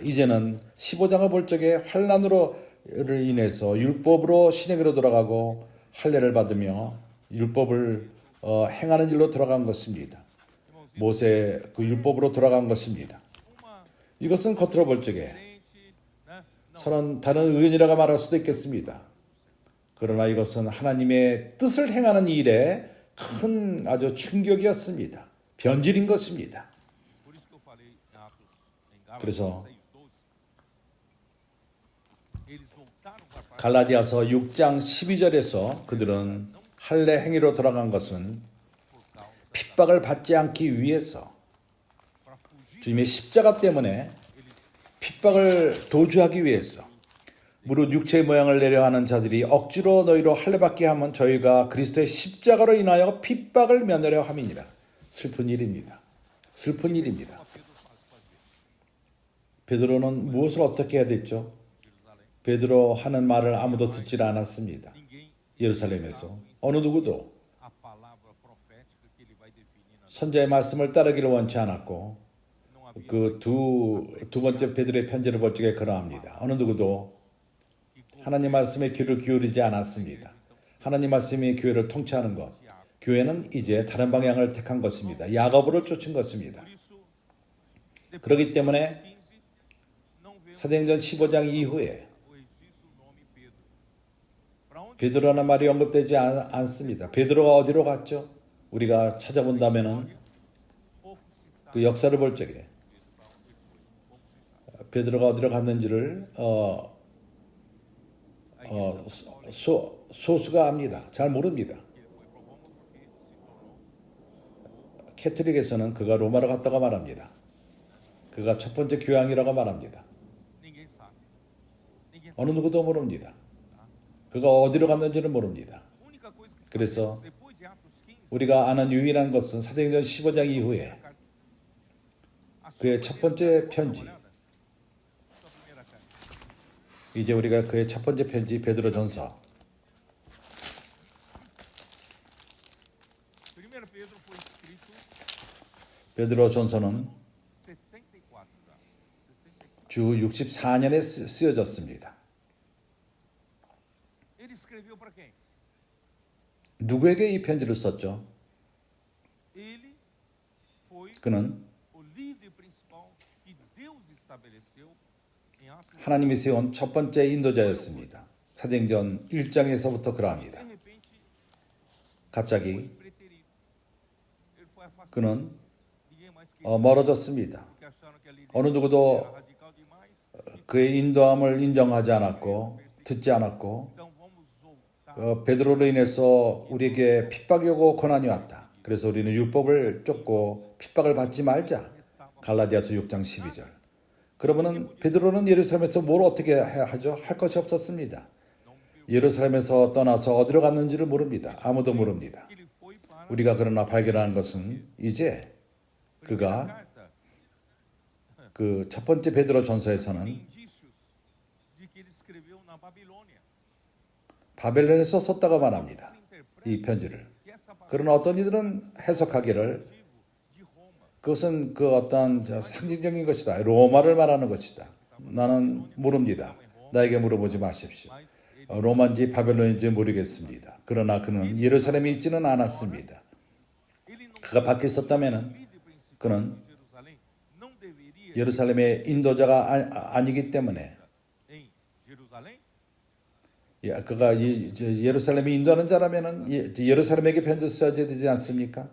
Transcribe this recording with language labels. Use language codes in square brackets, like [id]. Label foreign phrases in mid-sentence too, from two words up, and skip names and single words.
[ko] 이제는 15장을 볼 적에 환난으로 인해서 율법으로 신에게로 돌아가고 할례를 받으며 율법을 행하는 일로 돌아간 것입니다. 모세 그 율법으로 돌아간 것입니다. [pt] uma [ko] 이것은 겉으로 볼 적에 [pt] diferente, né? Não, [ko] 서로 다른 의견이라고 말할 수도 있겠습니다. 그러나 이것은 하나님의 뜻을 행하는 일에 큰 아주 충격이었습니다. 변질인 것입니다. [pt] por isso que eu falei em Gálatas [ko] 그래서 6:12. [pt] Eles voltaram para trás [ko] 갈라디아서 6장 12절에서 그들은 할례 행위로 돌아간 것은 [pt] por causa [ko] 핍박을 받지 않기 위해서 [pt] para fugir. [ko] 주님의 십자가 때문에 핍박을 도주하기 위해서 무릇 육체의 모양을 내려 하는 자들이 억지로 너희로 할례받게 하면 저희가 그리스도의 십자가로 인하여 핍박을 면하려 함이니라. 슬픈 일입니다. 슬픈 일입니다. 베드로는 무엇을 어떻게 해야 됐죠? 베드로 하는 말을 아무도 듣질 않았습니다. [pt] Ninguém [ko] 예루살렘에서 어느 누구도 [pt] a palavra profética que ele vai definir na [ko] 선자의 말씀을 따르기를 원치 않았고 [pt] não havia [ko] 그 두 번째 베드로의 편지를 볼 적에 그러합니다. 어느 누구도 하나님 말씀에 귀를 기울이지 않았습니다. 하나님 말씀이 교회를 통치하는 것. 교회는 이제 다른 방향을 택한 것입니다. 야고보를 쫓은 것입니다. [pt] por isso [ko] 그렇기 때문에 [pt] 15 não vemos [ko] 사도행전 15장 이후에 [pt] o registro o nome Pedro. Para onde [ko] 베드로라는 말이 언급되지 않습니다. 베드로가 어디로 갔죠? 우리가 찾아본다면은 [pt] pouco se sabe [ko] 그 역사를 볼 적에 [pt] Pedro para onde foi. Pouco se sabe. [ko] 베드로가 어디로 갔는지를 소수가 압니다. 잘 모릅니다. [pt] Ele foi para Roma porque se tornou. [ko] 캐톨릭에서는 그가 로마로 갔다고 말합니다. 그가 첫 번째 교황이라고 말합니다. [pt] Ninguém sabe. Ninguém sabe. [ko] 어느 누구도 모릅니다. 그가 어디로 갔는지는 모릅니다. [pt] A única coisa que [ko] 그래서 [pt] depois de Atos 15, [ko] 우리가 아는 유일한 것은 사도행전 15장 이후에 [pt] a [ko] 그의 첫 번째 편지, [pt] sua primeira carta. [ko] 이제 우리가 그의 첫 번째 편지 베드로전서 [pt] 1 Pedro foi escrito [ko] 베드로전서는 [pt] 64 já. 64. [ko] 주 64년에 쓰여졌습니다. [pt] Ele escreveu para quem? [ko] 누구에게 이 편지를 썼죠? [pt] Ele foi [ko] 그는 [pt] o líder principal que Deus estabeleceu em Atos. [ko] 하나님이 세운 첫 번째 인도자였습니다. 사도행전 1장에서부터 그러합니다. [pt] De repente, [ko] 갑자기 [pt] preterido. Ele foi afastado. [ko] 그는 [pt] Ninguém mais queria, [ko] 멀어졌습니다. [pt] porque acharam que a líder [ko] 어느 누구도 [pt] era radical demais. [ko] 그의 인도함을 인정하지 않았고 듣지 않았고 [pt] Então vamos voltar. [ko] 베드로로 인해서 우리에게 핍박이 오고 고난이 왔다. 그래서 우리는 율법을 쫓고 핍박을 받지 말자. 갈라디아서 6장 12절. 그러면은 베드로는 예루살렘에서 뭘 어떻게 하죠? 할 것이 없었습니다. 예루살렘에서 떠나서 어디로 갔는지를 모릅니다. 아무도 모릅니다. [pt] Ele foi para [ko] 우리가 그러나 발견하는 것은 이제 [pt] a [ko] 그가 [pt] carta. [ko] 그 첫 번째 베드로 전서에서는 [pt] Indícios de que ele escreveu na Babilônia. [ko] 바벨론에서 썼다고 말합니다. [pt] Interpreta [ko] 이 편지를. [pt] que essa palavra [ko] 그러나 어떤 이들은 해석하기를 [pt] de Roma [ko] 그것은 그 어떤 상징적인 것이다. 로마를 말하는 것이다. 나는 모릅니다. 나에게 물어보지 마십시오. [pt] mas ele [ko] 로마인지 바벨론인지 모르겠습니다. 그러나 그는 예루살렘에 있지는 않았습니다. [pt] ele não [ko] 그가 밖에 있었다면 [pt] vive principalmente [ko] 그는 [pt] em Jerusalém, não deveria [ko] 예루살렘의 인도자가 아니기 때문에 [pt] em Jerusalém? [ko] 그가 예루살렘에 인도하는 자라면은 예루살렘에게 편지 써야 되지 않습니까?